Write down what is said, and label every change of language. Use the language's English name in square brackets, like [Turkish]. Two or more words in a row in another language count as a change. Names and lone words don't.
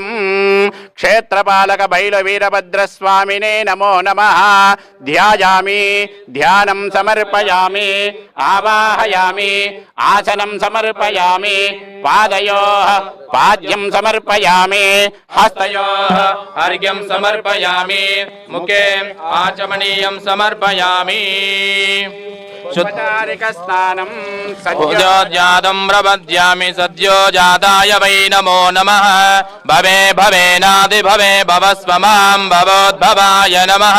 [Sanskrit] क्षेत्रपालक बैल वीरभद्रस्वामिने नमो नमः. ध्यायामि, ध्यानं समर्पयामि, आवाहयामि, आसनं समर्पयामि, पादयोः पाद्यं समर्पयामि, हस्तयोः अर्घ्यं समर्पयामि, मुखे आचमनीयं समर्पयामि. शुद्धारिकस्नानं सद्योजातं प्रपद्यामि, सद्योजाताय वै नमो नमः. भवे भवेनादि भवे भवस्व मां भवोद्भवाय नमः.